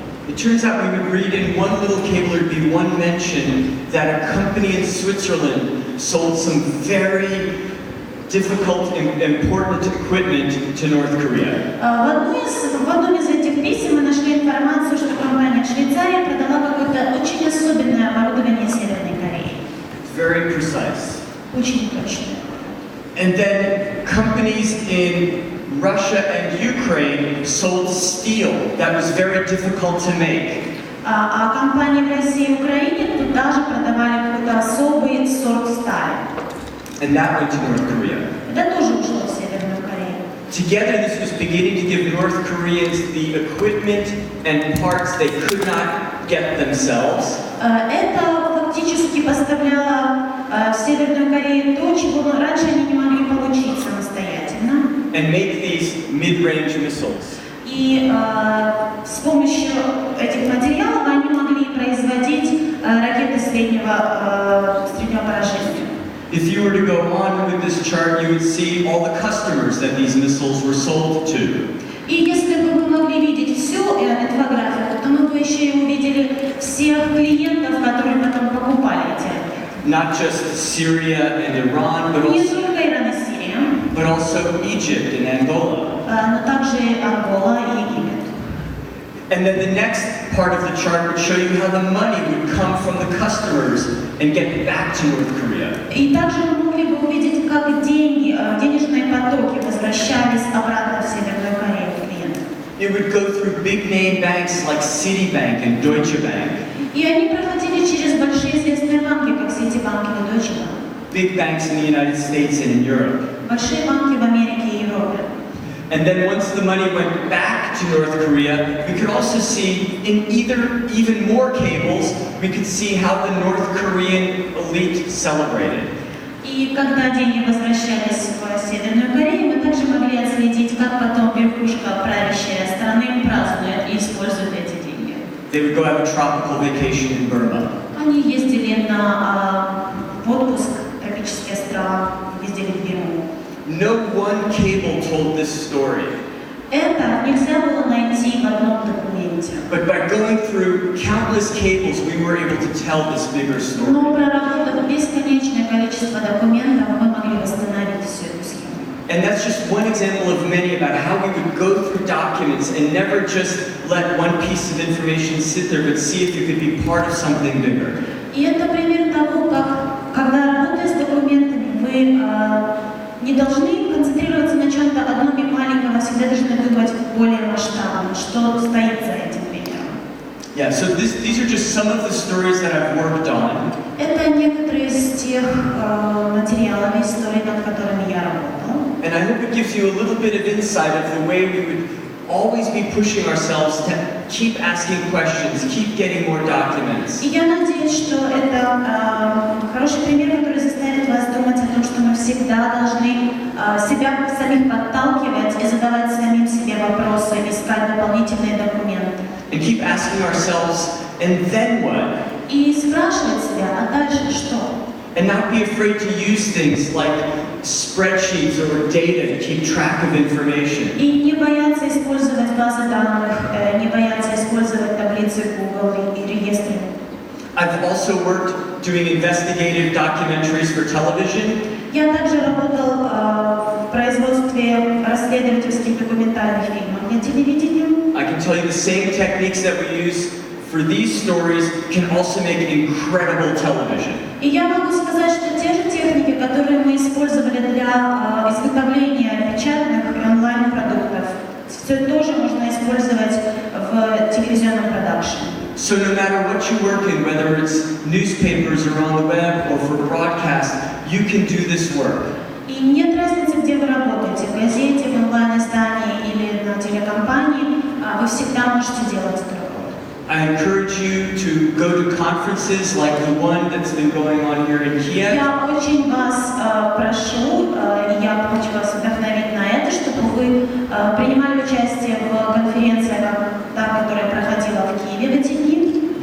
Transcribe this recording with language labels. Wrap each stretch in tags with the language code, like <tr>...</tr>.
<en>It turns out we would read in one little cable, there'd be one mention that a company in Switzerland sold some very difficult and important equipment to North Korea.</en> <ru>В одном из этих писем мы нашли информацию, что компания в Швейцарии продала какое-то очень особенное оборудование Северной Кореи.</ru> <en>It's very precise.</en> <ru>Очень точное.</ru> <en>And then companies in Russia and Ukraine sold steel that was very difficult to make.</en> <ru>А компании в России и Украине тут даже продавали какой-то особый сорт стали.</ru> <en>And that went to North Korea.</en> <ru>Это тоже ушло в Северную Корею.</ru> <en>Together, this was beginning to give North Koreans the equipment and parts they could not get themselves.</en> <ru>Это фактически поставляло в Северную Корею то, чего раньше они не могли получить самостоятельно.</ru> <en>And make these mid-range missiles.</en> <ru>И с помощью этих материалов они могли производить ракеты среднего поражения.</ru> <en>If you were to go on with this chart, you would see all the customers that these missiles were sold to.</en> <ru>И если бы вы могли видеть всю инфографику, то мы бы еще и увидели всех клиентов, которые потом покупали эти ракеты.</ru> <en>Not just Syria and Iran, but</en> <ru>Не только Иран и Сирия,</ru> <en>also Egypt and Angola.</en> <ru>но также Ангола и Египет.</ru> <en>And then the next part of the chart would show you how the money would come from the customers and get back to North Korea.</en> <ru>И также мы могли бы увидеть, как деньги, денежные потоки возвращались обратно в Северную Корею клиентам.</ru> <en>It would go through big name banks like Citibank and Deutsche Bank.</en> <ru>И они проходили через большие известные банки, как Citibank или Deutsche Bank.</ru> <en>Big banks in the United States and in Europe.</en> <ru>Большие банки в Америке и Европе.</ru> <en>And then once the money went back to North Korea, we could also see in even more cables, we could see how the North Korean elite celebrated.</en> <ru>И когда деньги возвращались в Северную Корею, мы также могли отследить, как потом верхушка правящей страны празднует и использует эти деньги.</ru> <en>They would go have a tropical vacation in Burma.</en> <ru>Они ездили в отпуск в тропические острова, ездили в Бирму.</ru> <en>No one cable told this story.</en> <ru>Это нельзя было найти в одном документе.</ru> <en>But by going through countless cables, we were able to tell this bigger story.</en> <ru>Но проработав бесконечное количество документов, мы могли восстановить всю эту схему.</ru> <en>And that's just one example of many about how we would go through documents and never just let one piece of information sit there, but see if you could be part of something bigger.</en> <ru>И это пример того, как, когда работая с документами, вы не должны концентрироваться на чем-то одном и маленьком, а всегда должны думать более масштабно, что стоит за этим примером.</ru> <en>Yeah, so these are just some of the stories that I've worked on.</en> <ru>Это некоторые из тех материалов, историй, над которыми я работал.</ru> <en>And I hope it gives you a little bit of insight of the way we would always be pushing ourselves to keep asking questions, keep getting more documents.</en> <ru>И я надеюсь, что это хороший пример, который заставит вас думать о том, что мы всегда должны себя самих подталкивать и задавать самим себе вопросы, искать дополнительные документы.</ru> <en>And keep asking ourselves, and then what?</en> <ru>И спрашивать себя, а дальше что?</ru> <en>And not be afraid to use things like spreadsheets or data to keep track of information.</en> <ru>И не бояться использовать базы данных, не бояться использовать таблицы Google и реестры.</ru> <en>I've also worked doing investigative documentaries for television.</en> <ru>Я также работал в производстве расследовательских документальных фильмов для телевидения.</ru> <en>I can tell you the same techniques that we use for these stories can also make incredible television.</en> <ru>И я могу сказать, что те же техники, которые мы использовали для изготовления печатных онлайн-продуктов, все тоже можно использовать в телевизионном продакшене.</ru> <en>So no matter what you work in, whether it's newspapers or on the web or for broadcast, you can do this work.</en> <ru>И нет разницы, где вы работаете, в газете, в онлайн-издании или на телекомпании, вы всегда можете делать это.</ru> <en>I encourage you to go to conferences like the one that's been going on here in Kiev.</en> <ru>Я очень вас прошу, я хочу вас вдохновить на это, чтобы вы принимали участие в конференции, которая проходила в Киеве в эти дни.</ru>